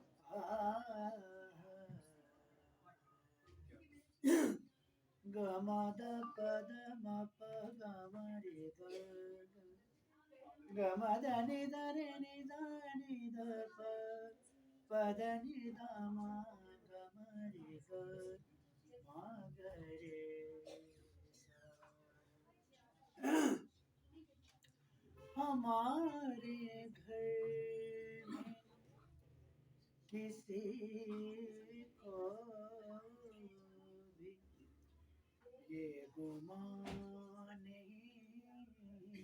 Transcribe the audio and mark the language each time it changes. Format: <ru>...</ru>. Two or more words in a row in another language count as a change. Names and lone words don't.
<ur>گمد پد مپ گمری گمد نید نید نید پد نید ما گمری مگرے ہمارے گھر میں کسی کو بھی یہ گمان نہیں</ur>